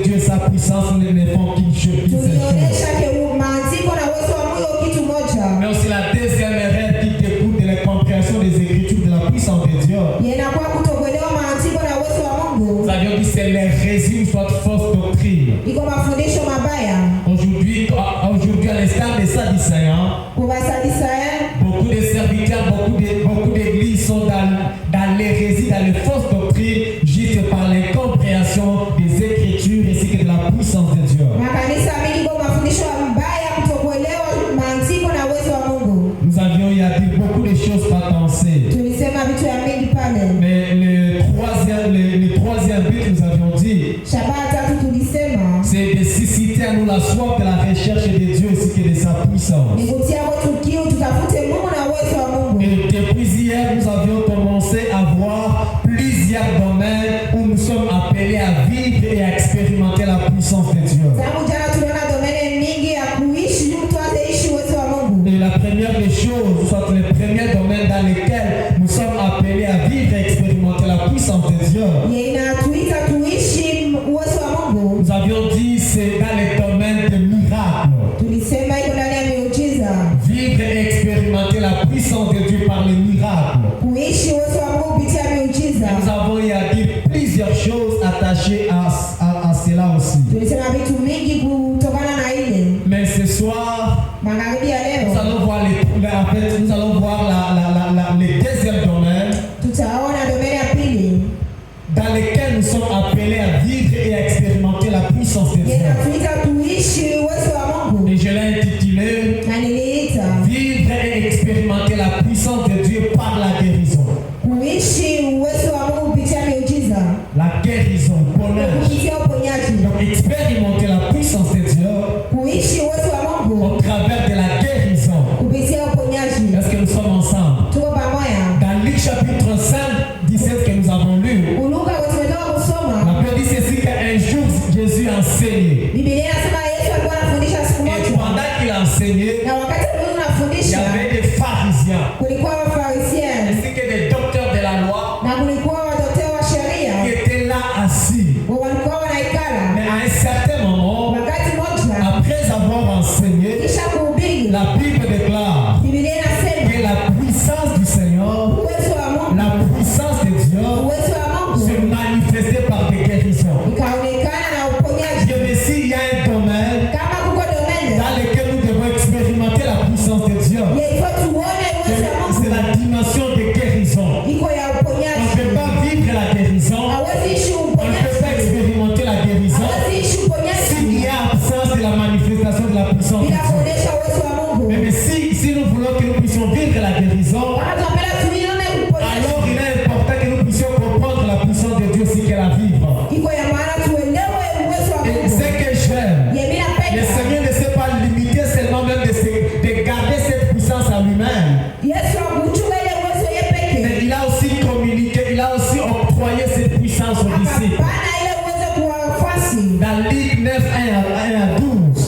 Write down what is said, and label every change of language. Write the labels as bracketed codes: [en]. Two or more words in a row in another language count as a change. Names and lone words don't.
[fr] sa puissance ne font qu'une seule chose. [sw] Tulionyesha maandiko na uwezo wa Mungu kitu moja. [fr] Mais aussi la deuxième erreur qui découle de la compréhension des Écritures, de la puissance de Dieu. [sw] Yanakuwa kutokuelewa maandiko na uwezo wa Mungu. [fr] Nous avions dit c'est l'hérésie, soit fausse doctrine. [sw] Iko mafundisho mabaya. [fr] Aujourd'hui, à l'instar des Sadducéens, [sw] Kwa Wasaddusayo, [fr] beaucoup de serviteurs, beaucoup d'églises sont dans l'hérésie, dans les fausses doctrines, juste par l'incompréhension des Écritures ainsi que de la puissance de Dieu. [sw] makanisa mengi kwa mafundisho mabaya kutokuelewa maandiko na uwezo wa Mungu. [fr] Nous avions il y a beaucoup de choses pas pensées. [sw] Tulisema vitu ya mengi pale. [fr] Mais le troisième but, nous avions dit, [sw] Shabaha tatu tulisema [fr] c'est de susciter à nous la soif de la recherche de Dieu ainsi que de sa puissance. [sw] ni kutia watu kiu tutafute Mungu na uwezo wa Mungu. [fr] Et depuis hier, nous avions commencé à voir plusieurs domaines où nous sommes appelés à vivre et à expérimenter la puissance de Dieu. [sw] Tangu jana tuliona domene mingi ya kuishi mtu ataishi uwezo wa Mungu. [fr] Et la première des choses, soit le premier domaine dans lequel nous sommes appelés à vivre et expérimenter la puissance de Dieu, [sw] Inatuita tuishi uwezo wa Mungu. [fr] nous avions dit c'est dans le domaine des miracles. [sw] Tulisema iko ndani ya miujiza. [fr] Vivre et expérimenter la puissance de Dieu par les miracles. [sw] Kuishi uwezo wa Mungu kupitia miujiza. [fr] Nous avons eu à dire plusieurs choses attachées à cela aussi. [sw] Tulisema vitu mingi kutokana na ile. [fr] Mais ce soir, [sw] Magharibi ya [fr] nous [sw] leo [fr] allons voir le deuxième domaine [sw] tutaona domene ya pili. [fr] dans lequel nous sommes appelés à vivre et à expérimenter la puissance de Dieu. [sw] Inatuita tuishi uwezo wa Mungu. [fr] Et je l'ai intitulé [sw] Na niliita [fr] Vivre et expérimenter la puissance de Dieu par la guérison. [sw] kuishi uwezo wa Mungu kupitia miujiza. [fr] La guérison, bonheur. [sw] Kupitia uponyaji. [fr] Donc expérimenter la puissance de Dieu [sw] Kuishi uwezo wa Mungu [fr] au travers de la guérison. [sw] kupitia uponyaji. [fr] Est-ce que nous sommes ensemble? [sw] Tuko pamoja. [fr] Dans Luc chapitre 5, 17 que nous avons lu, [sw] Uluka kwa tumetoka kusoma. [fr] la Bible dit ceci qu'un jour Jésus enseignait. [sw] Biblia inasema Yesu alikuwa anafundisha siku [fr] Et [sw] moja. [fr] pendant qu'il enseignait, [sw] Na wakati Mungu [fr] il y [sw] anafundisha [fr] avait des pharisiens [sw] kulikuwa Wafarisiani [fr] ainsi que des docteurs de la loi [sw] na kulikuwa wadoktari wa [fr] qui [sw] sheria [fr] étaient là assis. [sw] walikuwa wanaikala. [fr] Mais à un certain moment, [sw] Wakati moja [fr] après avoir enseigné, [sw] kisha kuhubiri, [fr] la Bible déclare [sw] Biblia inasema [fr] que la puissance du Seigneur, [sw] uwezo wa Mungu, [fr] la puissance de Dieu [sw] uwezo wa [fr] se [sw] Mungu [fr] manifestait par des guérisons. [sw] ikaonekana na uponyaji. [fr] Dieu mais s'il y a un domaine [sw] Kama kuko domene [fr] dans lequel nous devons expérimenter la puissance de Dieu, [sw] yefo tuone uwezo wa [fr] c'est [sw] Mungu [fr] la dimension de guérison. [sw] iko ya [fr] On ne [sw] uponyaji. [fr] peut pas vivre la guérison, [sw] Hawezi ishi [fr] on ne peut pas [sw] uponyaji, [fr] expérimenter la guérison [sw] hawezi ishi [fr] s'il [sw] uponyaji [fr] y a absence de la manifestation de la puissance de [sw] bila [fr] Dieu. [sw] kuonesha uwezo wa Mungu. [fr] Mais si nous voulons que nous puissions vivre la guérison, [sw] Kama tunapenda tuione uponyaji, [fr] alors il est important que nous puissions comprendre la puissance de Dieu si qu'elle a vivre. [sw] iko ya maana tuelewe uwezo wa [fr] Et [sw] Mungu. [fr] ce que j'aime, [sw] Yemi [fr] le [sw] napenda [fr] Seigneur ne s'est pas limité seulement même de garder cette puissance à lui-même. [sw] Yesu akuchunga ile uwezo yeye peke. [fr] Mais il a aussi communiqué, il a aussi octroyé cette puissance aux disciples. [sw] Akapana ile uwezo kwa wafuasi. [fr] Dans Luc 9, 1 à 12.